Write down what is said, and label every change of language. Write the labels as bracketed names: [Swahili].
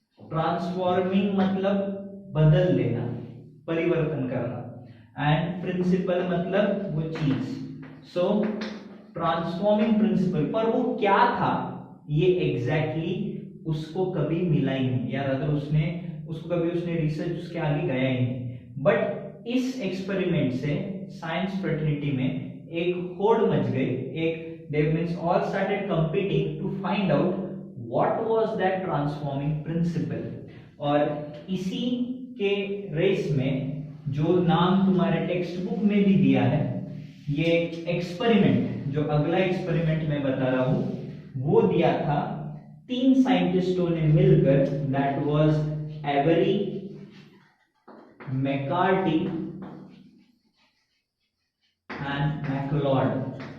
[Hindi] Transforming मतलब बदल देना, परिवर्तन करना, एंड प्रिंसिपल मतलब वो चीज। सो ट्रांसफॉर्मिंग प्रिंसिपल, पर वो क्या था ये एग्जैक्टली उसको कभी मिला ही नहीं, या अगर उसको कभी रिसर्च उसके आगे गया ही नहीं। बट इस एक्सपेरिमेंट से साइंस फ्रेटर्निटी में एक होड़ मच गई, [English] they means all started competing to find out what was that transforming principle। [Hindi] और इसी के रेस में जो नाम तुम्हारे टेक्स्ट बुक में भी दिया है, ये एक्सपेरिमेंट जो अगला एक्सपेरिमेंट मैं बता रहा हूं वो दिया था 3 साइंटिस्टों ने मिलकर, [English] that was [Hindi] every, McCarthy and MacLeod.